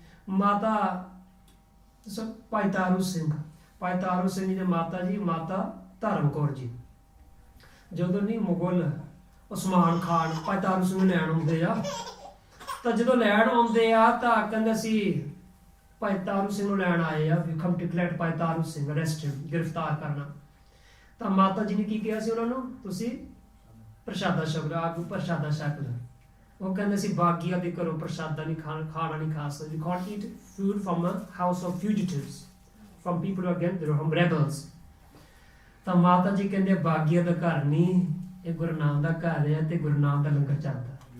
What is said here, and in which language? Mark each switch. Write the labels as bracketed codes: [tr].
[pa] ਮਾਤਾ ਭਾਈ ਤਾਰੂ ਸਿੰਘ ਜੀ ਦੇ ਮਾਤਾ ਜੀ, ਮਾਤਾ ਧਰਮ ਕੌਰ ਜੀ, ਜਦੋਂ ਨਹੀਂ ਮੁਗਲ ਉਸਮਾਨ ਖਾਨ ਭਾਈ ਤਾਰੂ ਸਿੰਘ ਨੂੰ ਲੈਣ ਆਉਂਦੇ ਆ, ਤਾਂ ਜਦੋਂ ਲੈਣ ਆਉਂਦੇ ਆ ਤਾਂ ਕਹਿੰਦੇ ਸੀ ਭਾਈ ਤਾਰੂ ਸਿੰਘ ਨੂੰ ਲੈਣ ਆਏ ਆ, [en] we come to collect [pa] Bhai Taru Singh, arrested, ਗ੍ਰਿਫਤਾਰ ਕਰਨਾ। ਤਾਂ ਮਾਤਾ ਜੀ ਨੇ ਕੀ ਕਿਹਾ ਸੀ ਉਹਨਾਂ ਨੂੰ, ਤੁਸੀਂ ਪ੍ਰਸ਼ਾਦਾ ਛਕ ਲਓ, ਪ੍ਰਸ਼ਾਦਾ ਛਕ ਲਓ। ਉਹ ਕਹਿੰਦੇ ਸੀ ਬਾਗੀਆਂ ਦੇ ਘਰੋਂ ਪ੍ਰਸ਼ਾਦਾ ਨਹੀਂ ਖਾਣਾ ਨਹੀਂ ਖਾ ਸਕਦੇ। [en] We can't eat food from a house of fugitives, from people who are against, from rebels. [pa] ਤਾਂ ਮਾਤਾ ਜੀ ਕਹਿੰਦੇ ਬਾਗੀਆਂ ਦਾ ਘਰ ਨਹੀਂ, ਇਹ ਗੁਰੂ ਨਾਨਕ ਦਾ ਘਰ ਹੈ ਤੇ ਗੁਰੂ ਨਾਨਕ ਦਾ ਲੰਗਰ ਚੱਲਦਾ।